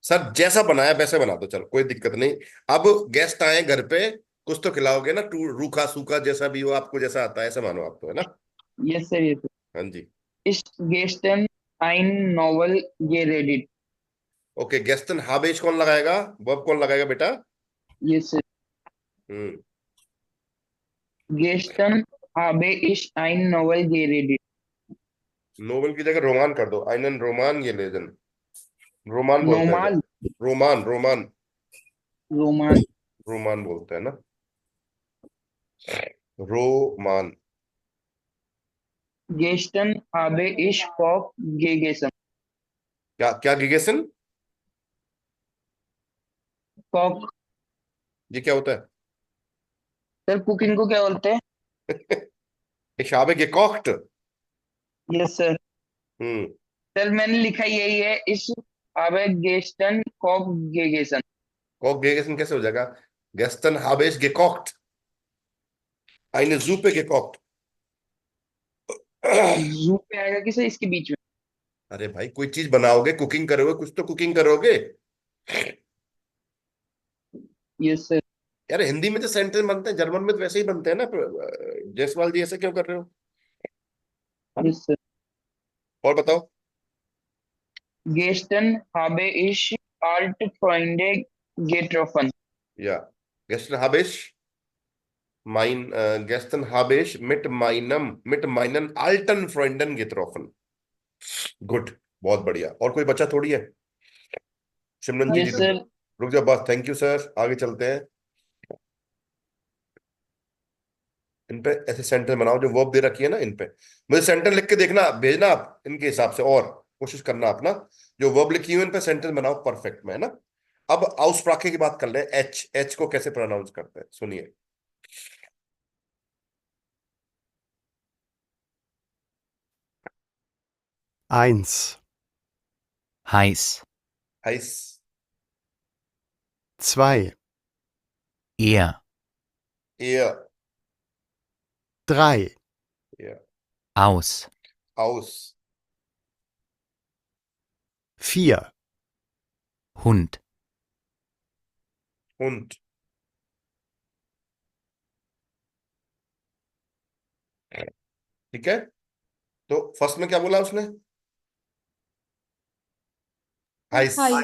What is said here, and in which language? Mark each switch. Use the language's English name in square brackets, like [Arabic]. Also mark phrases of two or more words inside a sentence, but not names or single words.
[Hindi] सर जैसा बनाया वैसे बना दो, चलो कोई दिक्कत नहीं। अब गेस्ट आए घर पे, कुछ तो खिलाओगे ना, रूखा सूखा जैसा भी हो, आपको जैसा आता है ऐसा मानो आपको, है ना? [English] yes sir, yes [Hindi] हाँ जी। सर। [German] Ich gestern ein Novel ge redet. [Hindi] ओके, [German] gestern habe ich [Hindi] कौन लगाएगा, वर्ब कौन लगाएगा बेटा? [English] yes sir. हम्म। [German] गेस्टन habe ich ein Novel geredet। [Hindi] नोवेल की जगह रोमान कर दो, [German] einen Roman ge lesen, [Hindi] रोमान बोलते हैं नोमाल। रोमान रोमान। रोमान। रोमान बोलते हैं ना, रोमान। [German] Gestern habe ich Koch gegessen. [Hindi] क्या क्या गिगेसन? Koch, ये क्या होता सर कुकिंग को क्या बोलते हैं? है? [German] Ich habe gekocht। [English] yes sir. हम्म। [Hindi] सर मैंने लिखा यही है, इस [German] habe gestern Koch gegessen। Koch gegessen [Hindi] कैसे हो जाएगा? [German] gestern habe ich gekocht, eine Suppe gekocht। [Hindi] जू पे आएगा कि सर इसके बीच में? अरे भाई, कोई चीज बनाओगे, कुकिंग करोगे, कुछ तो कुकिंग करोगे। [English] yes sir. [Hindi] यार हिंदी में तो सेंटेंस बनते हैं, जर्मन में तो वैसे ही बनते हैं ना। जायसवाल जी ऐसे क्यों कर रहे हो? [English] yes sir. [Hindi] और बताओ। [German] Gestern habe ich alte Freunde getroffen। Ja, gestern habe ich gestern habe ich mit meinen alten Freunden getroffen। [Hindi] गुड, बहुत बढ़िया। और कोई बचा थोड़ी है? सिमरन जी यस जी, सर। रुक जाओ बस। [English] thank you sir, [Hindi] आगे चलते हैं। इन पे ऐसे सेंटेंस बनाओ जो वर्ब दे रखी है ना, इन पे मुझे सेंटेंस लिख के देखना, भेजना आप इनके हिसाब से, और कोशिश करना अपना जो वर्ब लिखी हुई है इन पे सेंटेंस बनाओ परफेक्ट में, है ना। अब आउसप्राके की बात कर ले। एच, एच को कैसे प्रोनाउंस करते हैं, सुनिए। [German] Eins, heiß, हाइस, zwei, eher, एयर, drei, एयर, aus, हाउस, vier, Hund, हुंड। [Hindi] ठीक है, तो फर्स्ट में क्या बोला उसने? [German] हाइस। हाई।